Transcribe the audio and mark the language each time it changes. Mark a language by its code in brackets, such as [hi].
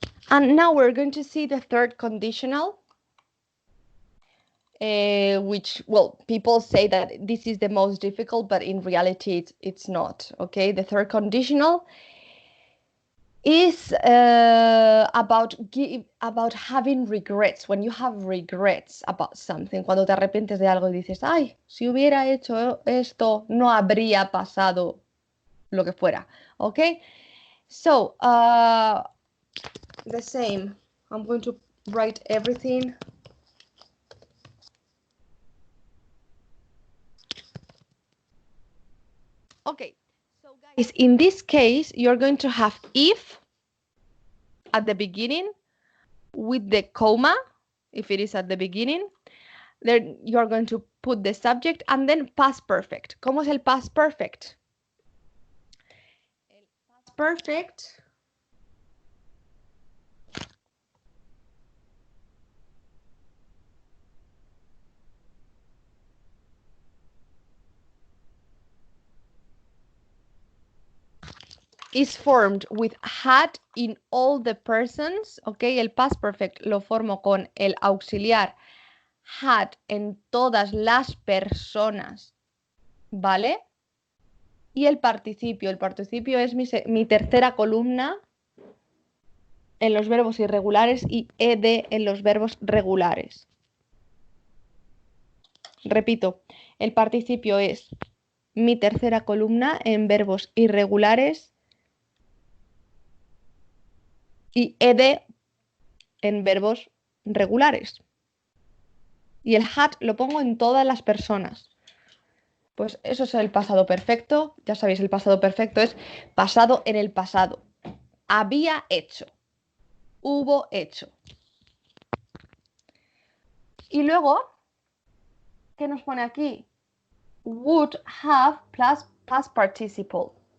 [en] And now we're going to see the third conditional, which, well, people say that this is the most difficult, but in reality it's not, okay? The third conditional is about having regrets. When you have regrets about something, [es] cuando te arrepientes de algo y dices, ay, si hubiera hecho esto, no habría pasado lo que fuera, okay? [en] So, the same. I'm going to write everything. Okay, so guys, in this case, you're going to have if at the beginning with the comma, if it is at the beginning. Then you're going to put the subject and then past perfect. [es] ¿Cómo es el [en] past perfect? El past perfect is formed with had in all the persons, ¿ok? [es] El past perfect lo formo con el auxiliar had en todas las personas, ¿vale? Y el participio es mi tercera columna en los verbos irregulares y ed en los verbos regulares. Repito, el participio es mi tercera columna en verbos irregulares y ed en verbos regulares. Y el had lo pongo en todas las personas. Pues eso es el pasado perfecto. Ya sabéis, el pasado perfecto es pasado en el pasado. Había hecho. Hubo hecho. Y luego, ¿qué nos pone aquí? [en] Would have plus past participle.